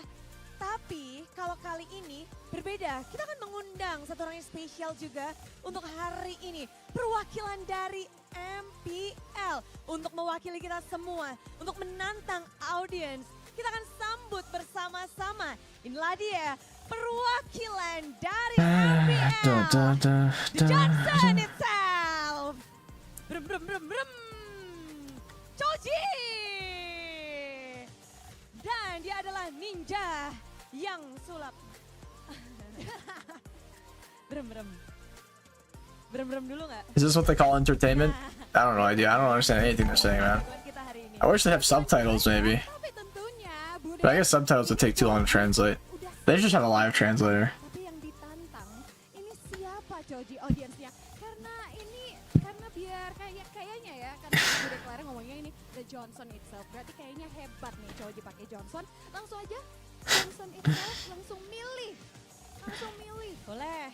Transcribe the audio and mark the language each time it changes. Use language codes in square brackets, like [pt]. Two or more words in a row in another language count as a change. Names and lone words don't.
[id] Tapi kalau kali ini berbeda, kita akan mengundang satu orang yang spesial juga untuk hari ini. Perwakilan dari MPL untuk mewakili kita semua, untuk menantang audiens. Kita akan sambut bersama-sama. Inilah dia perwakilan dari MPL, [en] The Johnson itself. Brum brum brum brum. Choji. [id] Dan dia adalah ninja yang sulap. Brem dulu nggak? [en] Is this what they call entertainment? I don't know idea. I don't understand anything they're saying, man. I wish they have subtitles, maybe. But I guess subtitles would take too long to translate. They should just have a live translator. [id] Tapi yang ditantang, ini siapa Choji audiensnya? Karena biar kayaknya ya, karena udah Clara ngomongnya ini [en] The Johnson itself. [id] Berarti kayaknya hebat nih Choji pakai Johnson. Langsung aja [en] Johnson itself [id] langsung milih. Boleh.